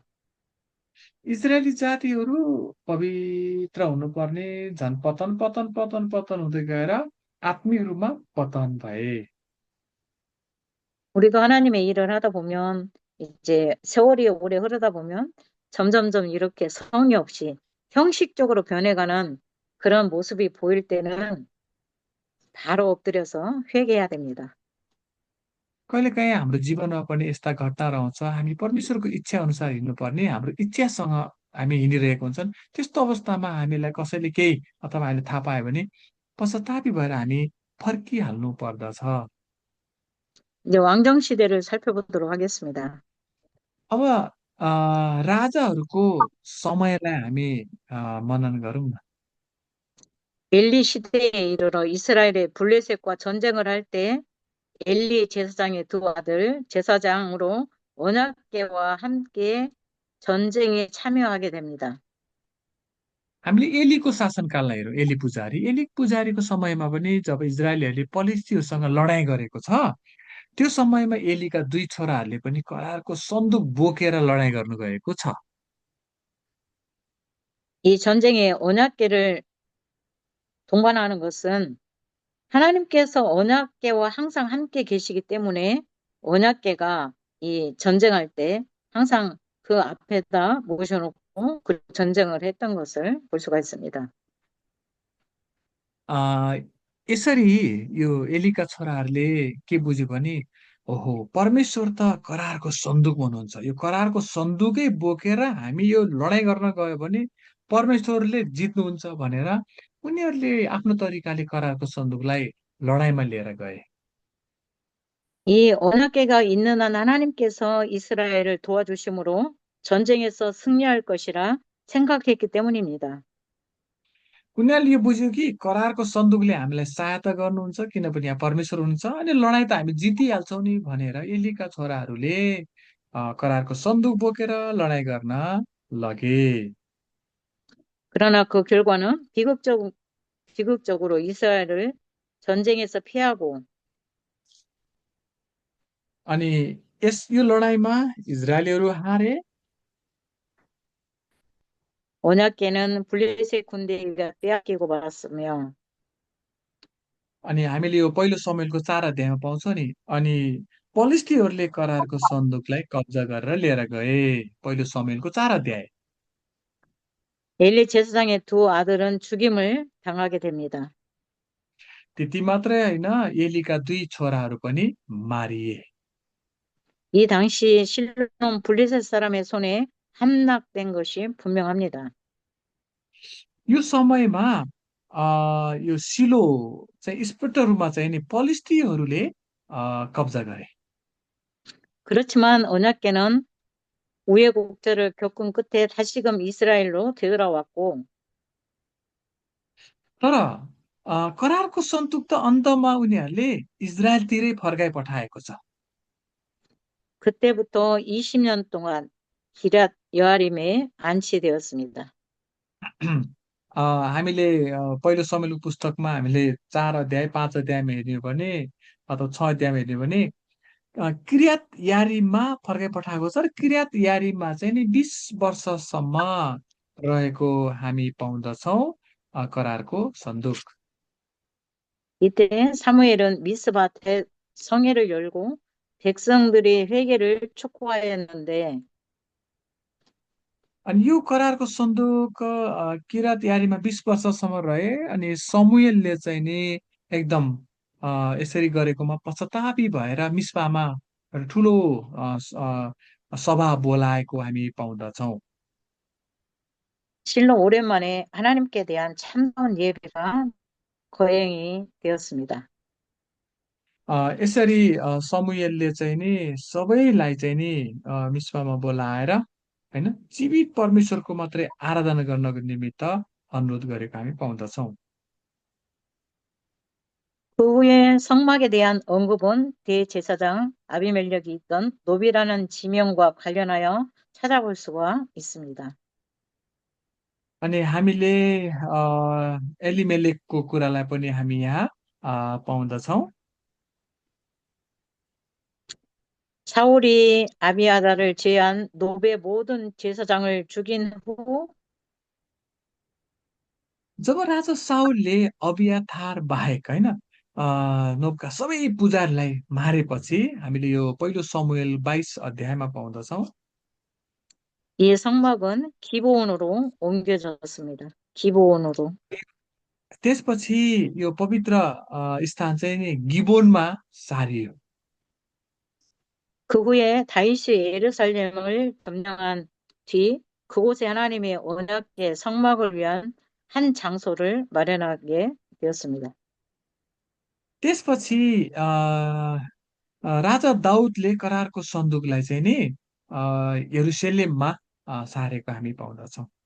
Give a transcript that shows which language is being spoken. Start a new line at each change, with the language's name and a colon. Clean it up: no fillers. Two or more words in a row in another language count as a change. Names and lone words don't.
Nepali: इजरायली जातिहरू पवित्र हुनुपर्ने झन् पतन पतन पतन पतन हुँदै गएर आत्मिक रूपमा पतन भए।
Korean: 우리도 하나님의 일을 하다 보면 이제 세월이 오래 흐르다 보면 점점점 이렇게 성의 없이 형식적으로 변해가는 그런 모습이 보일 때는 바로 엎드려서 회개해야 됩니다.
Nepali: कहिलेकाहीँ हाम्रो जीवनमा पनि यस्ता घटना रहन्छ, हामी परमेश्वरको इच्छा अनुसार हिँड्नुपर्ने, हाम्रो इच्छासँग हामी हिँडिरहेको हुन्छन्। त्यस्तो अवस्थामा हामीलाई कसैले केही अथवा हामीले थाहा पायो भने पश्चातापी भएर हामी फर्किहाल्नु पर्दछ।
Korean: 이제 왕정 시대를 살펴보도록 하겠습니다.
Nepali: अब राजाहरूको समयलाई हामी मनन गरौँ न।
Korean: 엘리 시대에 이르러 이스라엘의 블레셋과 전쟁을 할 때 엘리 제사장의 두 아들 제사장으로 언약궤와 함께 전쟁에 참여하게 됩니다.
Nepali: हामीले एलीको शासनकाललाई हेरौँ। एली पुजारीको समयमा पनि जब इजरायलीहरूले पलिस्तीहरूसँग लडाईँ गरेको छ, त्यो समयमा एलीका 2 छोराहरूले पनि करारको सन्दुक बोकेर लडाईँ गर्नु गएको छ।
Korean: 이 전쟁에 언약궤를 동반하는 것은 하나님께서 언약궤와 항상 함께 계시기 때문에 언약궤가 이 전쟁할 때 항상 그 앞에다 모셔놓고 그 전쟁을 했던 것을 볼 수가 있습니다. आ,
Nepali: यसरी यो एलीका छोराहरूले के बुझ्यो भने ओहो परमेश्वर त करारको सन्दुक हुनुहुन्छ, यो करारको सन्दुकै बोकेर हामी यो लडाईँ गर्न गयो भने परमेश्वरले जित्नुहुन्छ भनेर उनीहरूले आफ्नो तरिकाले करारको सन्दुकलाई लडाईँमा लिएर गए।
Korean: 이 언약궤가 있는 한 하나님께서 이스라엘을 도와주심으로 전쟁에서 승리할 것이라 생각했기 때문입니다.
Nepali: उनीहरूले यो बुझ्यो कि करारको सन्दुकले हामीलाई सहायता गर्नुहुन्छ किनभने यहाँ परमेश्वर हुनुहुन्छ अनि लडाईँ त हामी जितिहाल्छौँ नि भनेर एलीका छोराहरूले करारको सन्दुक बोकेर लडाईँ गर्न लगे।
Korean: 그러나 그 결과는 비극적으로 이스라엘을 전쟁에서 피하고
Nepali: अनि यो लडाईँमा इजरायलीहरू हारे।
Korean: 언약궤는 블레셋 군대가 빼앗기고 말았으며
Nepali: अनि हामीले यो पहिलो समयको 4 अध्यायमा पाउँछौँ नि। अनि पलिस्टीहरूले करारको सन्दुकलाई कब्जा गरेर लिएर गए। पहिलो समयको 4 अध्याय।
Korean: 엘리 제사장의 두 아들은 죽임을 당하게 됩니다.
Nepali: त्यति मात्रै होइन, एलीका 2 छोराहरू पनि मारिए।
Korean: 이 당시 실로는 블레셋 사람의 손에 함락된 것이 분명합니다.
Nepali: यो समयमा यो सिलो चाहिँ स्पष्ट रूपमा चाहिँ नि पलिस्टियनहरूले कब्जा गरे।
Korean: 그렇지만 언약궤는 우여곡절을 겪은 끝에 다시금 이스라엘로 되돌아왔고
Nepali: तर करारको सन्तुक त अन्तमा उनीहरूले इजरायलतिरै फर्काइ पठाएको छ।
Korean: 그때부터 20년 동안 기럇 여아림에 안치되었습니다.
Nepali: हामीले पहिलो समयको पुस्तकमा हामीले 4 अध्याय 5 अध्यायमा हेर्ने हो भने अथवा 6 अध्यायमा हेर्ने हो भने किर्यात यारिममा फर्काइ पठाएको छ र किर्यात यारिममा चाहिँ नि 20 वर्षसम्म रहेको हामी पाउँदछौँ करारको सन्दुक।
Korean: 이때 사무엘은 미스바테 성회를 열고 백성들의 회개를 촉구하였는데
Nepali: अनि यो करारको सन्दुक किरात यारीमा 20 वर्षसम्म रहे अनि समुएलले चाहिँ नि एकदम यसरी गरेकोमा पश्चातापी भएर मिस्पामा एउटा ठुलो सभा बोलाएको हामी पाउँदछौँ।
Korean: 실로 오랜만에 하나님께 대한 참다운 예배가 거행이 되었습니다.
Nepali: यसरी समुएलले चाहिँ नि सबैलाई चाहिँ नि मिस्पामा बोलाएर होइन जीवित परमेश्वरको मात्रै आराधना गर्नको निमित्त अनुरोध गरेको हामी पाउँदछौँ।
Korean: 그 후에 성막에 대한 언급은 대제사장 아비멜렉이 있던 노비라는 지명과 관련하여 찾아볼 수가 있습니다.
Nepali: अनि हामीले एलिमेलेकको कुरालाई पनि हामी यहाँ पाउँदछौँ।
Korean: 사울이 아비아다를 제한 노베 모든 제사장을 죽인 후
Nepali: जब राजा साउलले अबियाथार बाहेक होइन नोबका सबै पुजारीलाई मारेपछि हामीले यो पहिलो समुएल 22 अध्यायमा पाउँदछौँ।
Korean: 이 성막은 기브온으로 옮겨졌습니다. 기브온으로.
Nepali: त्यसपछि यो पवित्र स्थान चाहिँ नि गिबोनमा सारियो।
Korean: 그 후에 다윗이 예루살렘을 점령한 뒤 그곳에 하나님의 언약궤 성막을 위한 한 장소를 마련하게 되었습니다.
Nepali: त्यसपछि राजा दाउदले करारको सन्दुकलाई चाहिँ नि यरुसलेममा सारेको हामी पाउँदछौँ।